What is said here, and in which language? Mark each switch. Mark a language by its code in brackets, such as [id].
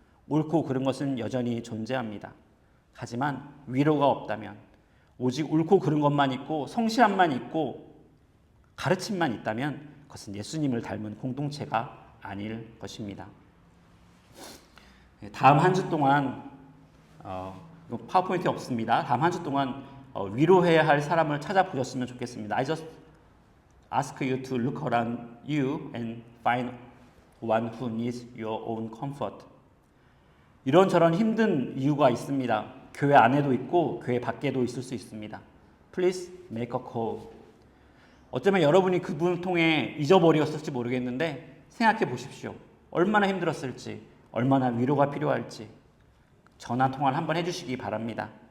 [ko] 옳고 그른 것은 여전히 존재합니다. 하지만 위로가 없다면, 오직 옳고 그른 것만 있고 성실함만 있고 가르침만 있다면 그것은 예수님을 닮은 공동체가 아닐 것입니다. 다음 한 주 동안 파워포인트 없습니다. 다음 한 주 동안 위로해야 할 사람을 찾아보셨으면 좋겠습니다. [en] I just ask you to look around you and find one who needs your own comfort. [ko] 이런저런 힘든 이유가 있습니다. 교회 안에도 있고 교회 밖에도 있을 수 있습니다. [en] Please make a call. [ko] 어쩌면 여러분이 그분을 통해 잊어버렸을지 모르겠는데 생각해 보십시오. 얼마나 힘들었을지, 얼마나 위로가 필요할지 전화 통화를 한번 해주시기 바랍니다.